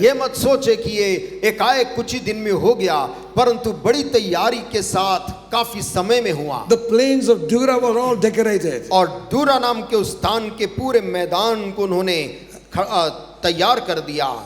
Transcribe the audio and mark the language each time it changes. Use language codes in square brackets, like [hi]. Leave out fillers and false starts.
[hi] ये मत सोचे कि ये एकाएक कुछ ही दिन में हो गया, परंतु बड़ी तैयारी के साथ काफी समय में हुआ। [en] The plains of Dura were all decorated. [hi] और दूरा नाम के उस स्थान के पूरे मैदान को उन्होंने तैयार कर दिया।